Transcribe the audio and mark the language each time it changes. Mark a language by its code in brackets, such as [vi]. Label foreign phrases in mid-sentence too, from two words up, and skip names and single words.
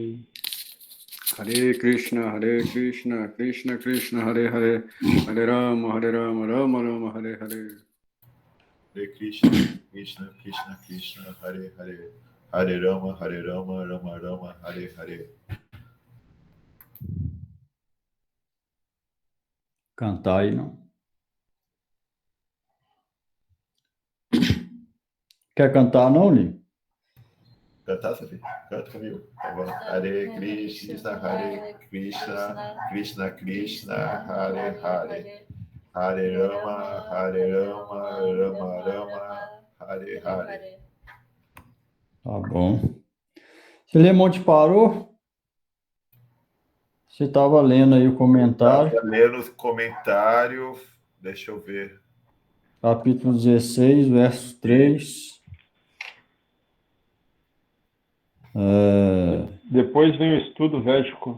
[sa] Hare Krishna, Krishna Krishna, Hare Hare, Hare Rama, Rama Rama, Hare Hare. Hare Krishna, Krishna Krishna, Hare Hare, Hare Rama, Rama Rama, Hare Hare. [pt] Cantar aí não. Quer cantar não, Li? Cantar, Safi? Canta comigo. Tá bom. [sa] Hare Krishna, Krishna Krishna, Hare Hare. Hare Rama, Rama Rama, Hare Hare. [pt] Tá bom. Monte parou? Você estava lendo aí o comentário. Estava lendo o comentário. Deixa eu ver. Capítulo 16, verso 3. Depois vem o estudo védico.